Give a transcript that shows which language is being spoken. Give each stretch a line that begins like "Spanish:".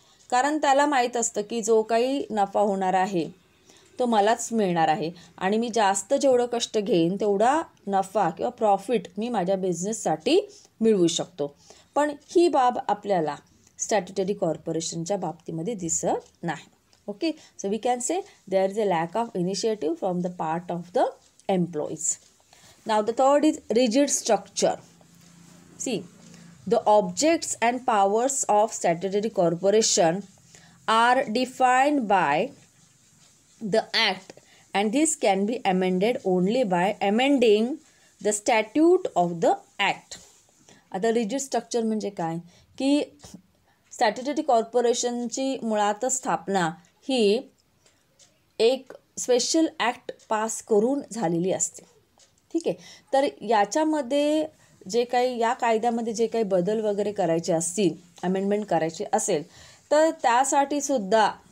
Marathi: कारण त्याला माहीत असतं की जो काही नफा होणार आहे तो मलाच मिळणार आहे आणि मी जास्त जेवढं कष्ट घेईन तेवढा नफा किंवा प्रॉफिट मी माझ्या बिझनेससाठी मिळवू शकतो. पण ही बाब आपल्याला स्टॅट्युटरी कॉर्पोरेशनच्या बाबतीमध्ये दिसत नाही.
English: Okay, so we can say there is a lack of initiative from the part of the employees. Now the third is rigid structure. See, the objects and powers of statutory corporation are defined by the act and this can be amended only by amending the statute of the act.
Marathi: आता rigid structure म्हणजे काय की statutory कॉर्पोरेशनची मुळातच स्थापना ही एक special act pass करून झालेली असते. ठीक आहे, तर याच्यामध्ये जे काही या कायद्यामध्ये जे काही बदल वगैरे करायचे असतील, अमेंडमेंट करायचे असेल तर त्यासाठी सुद्धा